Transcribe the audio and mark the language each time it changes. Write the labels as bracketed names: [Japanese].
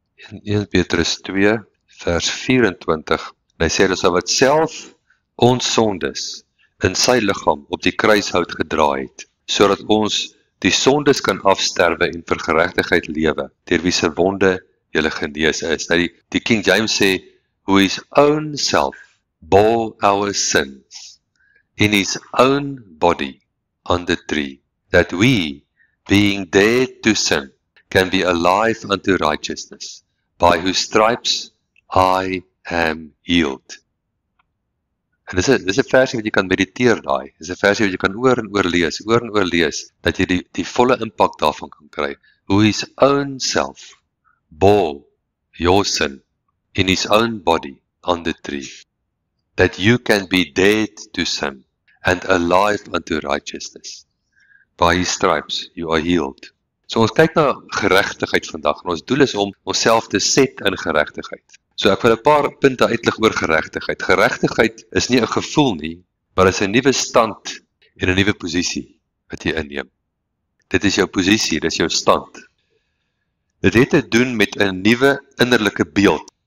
[Afrikaans] 1 Petrus 2 vers 24. En hy sê dat hy wat self ons sondes in sy liggaam op die kruishout gedra het, sodat ons die sondes kan afsterwe en vir geregtigheid lewe, deur wie se wonde julle genees is. Nou die King James sê, [English] who his own self bore our sins in his own body on the tree, that we, being dead to sin, can be alive unto righteousness, by whose stripes I am healed. [Afrikaans] En dis 'n versie wat jy kan mediteer daai. Dis 'n versie wat jy kan oor en oor lees, dat jy die volle impak daarvan kan kry. [English] Who his own self bore your sin in his own body on the tree, that you can be dead to sin and alive unto righteousness. By his stripes you are healed. [Afrikaans] So ons kyk na geregtigheid vandag, en ons doel is om onsself te set in geregtigheid. So ek wil 'n paar punte uitlig oor geregtigheid. Geregtigheid is nie 'n gevoel nie, maar is 'n nuwe stand en 'n nuwe posisie wat jy inneem. Dit is jou posisie, dit is jou stand. Dit het te doen met 'n nuwe innerlike beeld.